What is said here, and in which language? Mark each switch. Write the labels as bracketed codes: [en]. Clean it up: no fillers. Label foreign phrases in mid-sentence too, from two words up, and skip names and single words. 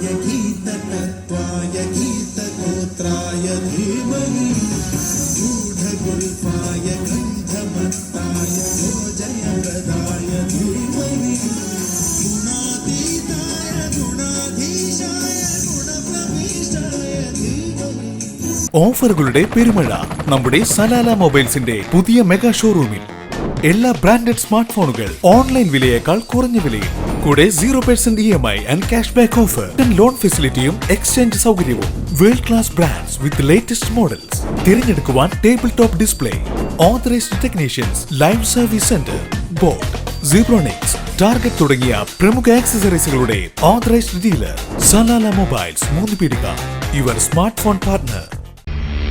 [sa] गीततत्त्वाय गीतगोत्राय धीमहि गूढगुल्फाय गन्धमत्ताय भोजयप्रदाय धीमहि गुणातीताय गुणाधीशाय गुणप्रविष्टाय धीमहि [ml] ഓഫറുകളുടെ പെരുമഴ നമ്മുടെ സലാല മൊബൈൽസിന്റെ പുതിയ മെഗാ ഷോറൂമിൽ എല്ലാ ബ്രാൻഡഡ് സ്മാർട്ട് ഫോണുകൾ ഓൺലൈൻ വിലയേക്കാൾ കുറഞ്ഞ വിലയിൽ കൂടെ 0% EMI [en] and cash back offer loan [ml] ഫെസിലിറ്റിയും എക്സ്ചേഞ്ച് സൗകര്യവും [en] world class brands with latest models [ml] തിരഞ്ഞെടുക്കുവാൻ [en] table top display authorized technicians live service center [ml] ബോട്ട് സീബ്രോണിക്സ് ടാർഗറ്റ് തുടങ്ങിയ പ്രമുഖ ആക്സസറീസുകളുടെ [en] authorized dealer [ml] സലാല മൊബൈൽസ് മൂന്നുപീടിക [en] your smart phone partner.